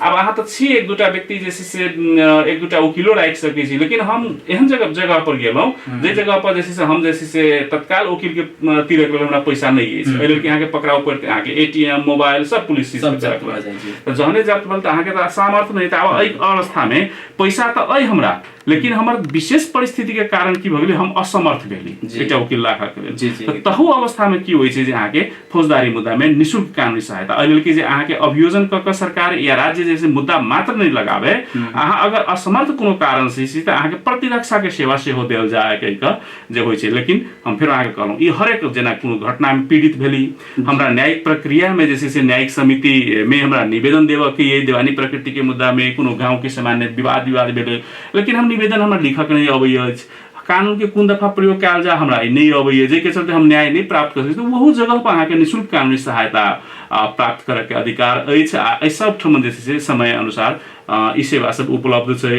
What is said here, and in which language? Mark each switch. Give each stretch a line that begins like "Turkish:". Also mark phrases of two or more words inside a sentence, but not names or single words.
Maithili: अब अहाँ तो छी एक दूटा व्यक्ति जैसे से एक दूटा वकीलो राख सकै छी, लेकिन हम एहन जगह पर गेलौं जे जगह पर जैसे से हम जैसे से तत्काल वकील के तीरक लेल हमरा पैसा नहीं है, एहि लेल कि अहाँ के पकड़ाव पड़ के अहाँ के एटीएम मोबाइल सब पुलिस चीज सब जब्त भ जाय छै। त जहने जब्त भेल त अहाँ के त सामर्थ्य नहीं, त अब एहि अवस्था में पैसा त अइ हमरा, लेकिन हमर विशेष परिस्थिति के कारण की भ गेलै हम असमर्थ भेली एकटा वकील राखा के लेल। तहु अवस्था में की होइ छै जे अहाँ के फौजदारी मुद्दा में निःशुल्क कानूनी सहायता, एहि लेल कि जे अहाँ के अभियोजन क के सरकार या राज्य जैसे मुद्दा मात्र नहीं लगावे, अहाँ अगर असमर्थ कोनो कारण से छी त अहाँ के प्रतिरक्षा के सेवा सेहो देल जाय के जे होइ छै। लेकिन हम फेर अहाँ के कहलौं ई हरेक जेना कोनो घटना में पीड़ित भेली, हमरा न्यायिक प्रक्रिया में जैसे से न्यायिक समिति में हमरा निवेदन देबऽ के ये दीवानी प्रकृति के मुद्दा में कोनो गांव के सामान्य विवाद भेलै, लेकिन हम निवेदन हमरा लिखक नहीं अबै अछि, कानून के कोन दफा प्रयोग कयल जा हमरा नहीं अबै, जे के चलते हम न्याय नहीं प्राप्त कर सकै, तो वहु जगह पर अहाँ के निःशुल्क कानूनी सहायता प्राप्त करे के अधिकार अछि। आ एहि सब ठमन जे छै समय अनुसार ई सेवा सब उपलब्ध छै।